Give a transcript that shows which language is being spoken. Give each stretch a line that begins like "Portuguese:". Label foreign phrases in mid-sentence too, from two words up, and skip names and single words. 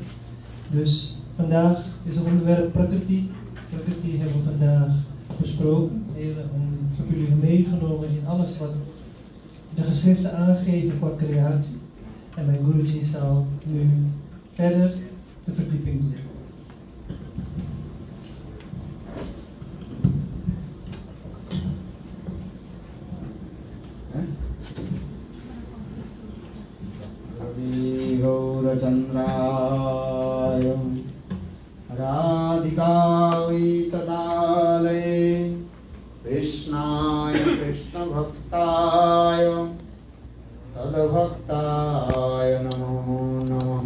Dutch: Dus vandaag is het onderwerp Prakriti. Prakriti hebben we vandaag besproken. Ik heb jullie meegenomen in alles wat de geschriften aangeven qua creatie. En mijn Guruji zal nu verder de verdieping doen.
Sanskrit: गौरचन्द्राय राधिकायै तदालये कृष्णाय कृष्णभक्ताय तद्भक्ताय नमो नमः।